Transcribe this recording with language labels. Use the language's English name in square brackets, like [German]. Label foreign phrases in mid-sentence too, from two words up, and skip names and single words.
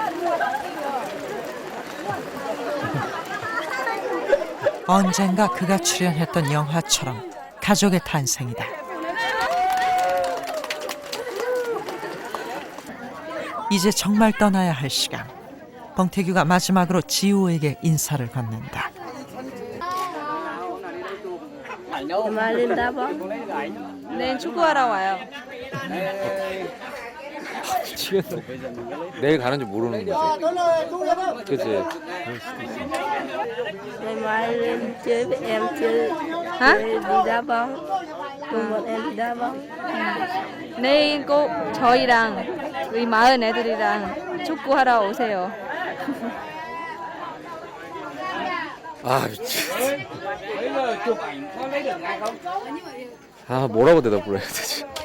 [Korean] 언젠가 그가 출연했던 영화처럼 가족의 탄생이다. 이제 정말 떠나야 할 시간. 봉태규가 마지막으로 지우에게 인사를 건넨다. [Vietnamese] Mai lên đá bóng. [Korean] 네, 축구하러 와요. 미치겠어. 내일 가는지 모르는 거지. 그치? [Vietnamese] Ngày mai lên chơi với em chơi. Hả? Chơi đi đá bóng. Cùng bọn em đi đá bóng. [Korean] 내일 꼭 저희랑 우리 마을 애들이랑 축구하러 오세요. 아 미치겠어. 아 뭐라고 대답을 해야 되지?